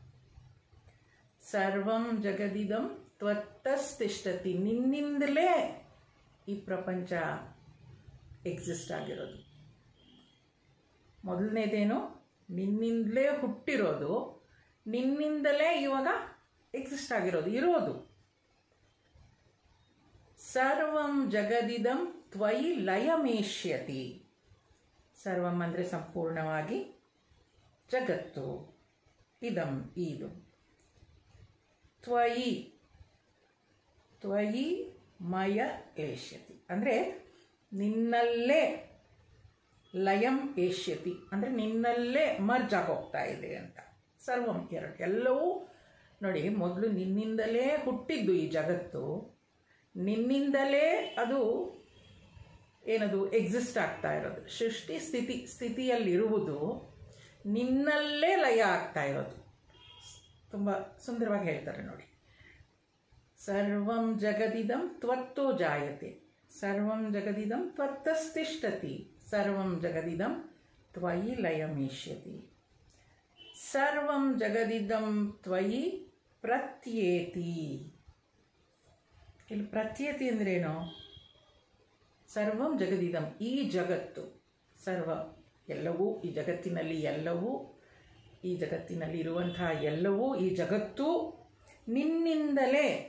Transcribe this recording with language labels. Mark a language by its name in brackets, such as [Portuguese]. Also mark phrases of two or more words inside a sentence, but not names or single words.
[Sanskrit] ಸರ್ವಂ ಜಗದಿದಂ ತ್ವತ್ತಸ್ಥಿಷ್ಠತಿ, [Kannada] ನಿನ್ನಿಂದಲೇ ಈ ಪ್ರಪಂಚ ಎಕ್ಸಿಸ್ಟ್ ಆಗಿರೋದು. ಮೊದಲನೇದೇನು, ನಿನ್ನಿಂದಲೇ ಹುಟ್ಟಿರೋದು, ನಿನ್ನಿಂದಲೇ ಇವಾಗ ಎಕ್ಸಿಸ್ಟ್ ಆಗಿರೋದು, ಇರೋದು. [Sanskrit] ಸರ್ವಂ ಜಗದಿದಂ ತ್ವಯಿ ಲಯಮೇಷ್ಯತಿ. [Kannada] ಸರ್ವಂ ಅಂದರೆ ಸಂಪೂರ್ಣವಾಗಿ, ಜಗತ್ತು, ಇದಂ ಇದು. [Sanskrit] ತ್ವಯಿ ತ್ವಯಿ ಮಯ ಏಷ್ಯತಿ [Kannada] ಅಂದರೆ ನಿನ್ನಲ್ಲೇ [Sanskrit] ಲಯಂ ಏಷ್ಯತಿ [Kannada] ಅಂದರೆ ನಿನ್ನಲ್ಲೇ ಮರ್ಜ್ ಆಗೋಗ್ತಾ ಇದೆ ಅಂತ. ಸರ್ವಂ ಎರಡು, ಎಲ್ಲವೂ ನೋಡಿ, ಮೊದಲು ನಿನ್ನಿಂದಲೇ ಹುಟ್ಟಿದ್ದು ಈ ಜಗತ್ತು, ನಿನ್ನಿಂದಲೇ ಅದು ಏನದು ಎಕ್ಸಿಸ್ಟ್ ಆಗ್ತಾ ಇರೋದು. ಸೃಷ್ಟಿ ಸ್ಥಿತಿಯಲ್ಲಿರುವುದು ನಿನ್ನಲ್ಲೇ ಲಯ ಆಗ್ತಾ ಇರೋದು. ತುಂಬ ಸುಂದರವಾಗಿ ಹೇಳ್ತಾರೆ ನೋಡಿ. [Sanskrit] ಸರ್ವಂ ಜಗದಿದಂ ತ್ವತ್ತೋ ಜಾಯತೆ, ಸರ್ವಂ ಜಗದಿದಂ ತ್ವತ್ತಸ್ತಿಷ್ಠತಿ, ಸರ್ವಂ ಜಗದಿದಂ ತ್ವಯಿ ಲಯಮೇಷ್ಯತಿ, ಸರ್ವಂ ಜಗದಿದಂ ತ್ವಯಿ ಪ್ರತ್ಯೇತಿ. [Kannada] ಇಲ್ಲಿ ಪ್ರತ್ಯೇತಿ ಅಂದ್ರೇನು? [Sanskrit] ಸರ್ವಂ ಜಗದಿದಂ, [Kannada] ಈ ಜಗತ್ತು, ಸರ್ವ ಎಲ್ಲವೂ, ಈ ಜಗತ್ತಿನಲ್ಲಿ ಎಲ್ಲವೂ, ಈ ಜಗತ್ತಿನಲ್ಲಿ ಇರುವಂತಹ ಎಲ್ಲವೂ, ಈ ಜಗತ್ತು ನಿನ್ನಿಂದಲೇ.